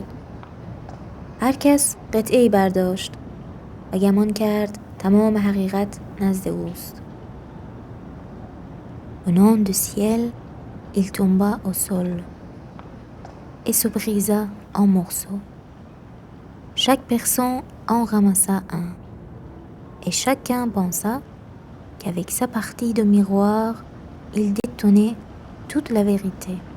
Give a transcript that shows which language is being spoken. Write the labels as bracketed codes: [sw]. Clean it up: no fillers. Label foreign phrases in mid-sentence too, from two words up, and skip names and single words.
[fa] هر کس قطعه‌ای برداشت و گمان کرد تمام حقیقت نزد اوست. [fr] Au nom du ciel, il tomba au sol et se brisa en morceaux. Chaque personne en ramassa un, et chacun pensa qu'avec sa partie de miroir, il détenait toute la vérité.